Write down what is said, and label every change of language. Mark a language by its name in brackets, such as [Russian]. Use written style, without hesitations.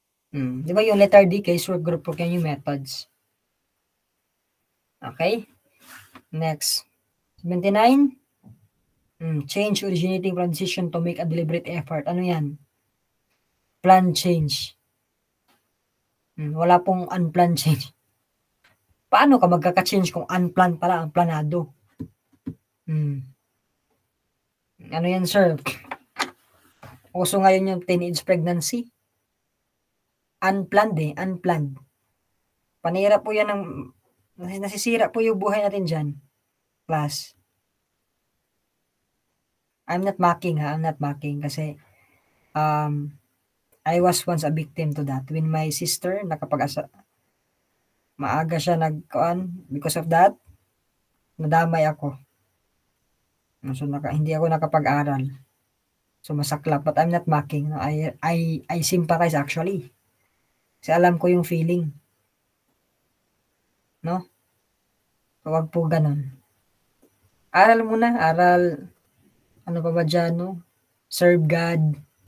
[Filipino] Di ba yung letter D, casework group work, yan yung methods. Okay? Next. [English] 79, change originating from decision to make a deliberate effort. [Filipino] Ano yan? [English] Plan change. [Filipino] Wala pong unplanned change. Paano ka magkaka-change kung unplanned pala ang planado? Ano yan, sir? Uso ngayon yung teenage pregnancy. Unplanned. Panira po yan nasisira po yung buhay natin dyan. Class. [English] I'm not mocking kasi I was once a victim to that. When my sister [Filipino] maaga siya [English] because of that, [Filipino] nadamay ako. So hindi ako nakapag-aral. [English] So masaklap, but I'm not mocking. I sympathize actually. [Filipino] Kasi alam ko yung feeling. No? So, wag po ganun. Aral muna, ano pa ba dyan, no? [English] Serve God.